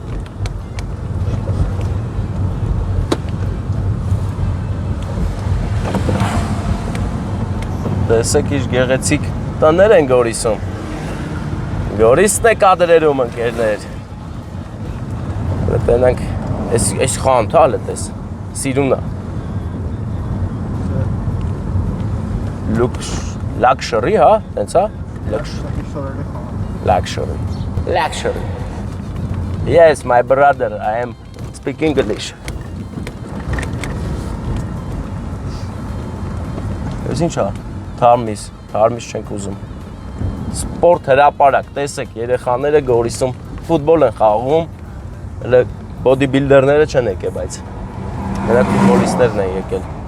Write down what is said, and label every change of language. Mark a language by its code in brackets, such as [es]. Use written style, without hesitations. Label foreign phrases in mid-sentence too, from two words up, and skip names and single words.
[hy] Տեսեք ինչ գեղեցիկ տներ են Գորիսում, Գորիսն է կադրերում ընկերներ, տենանք, ես խանութ հալ է տես, սիրունա, Luxury, հա, տենց հա, [en] Luxury, yes, my brother, I am speak English. [hy] Ես ինչ հա, թարմիս չենք ուզում, սպորտ հրապարակ, տեսեք, երեխաները Գորիսում ֆուտբոլ են խաղում, հələ բոդիբիլդերները չեն եկել, բայց նրանք ֆուտբոլիստներն են եկել։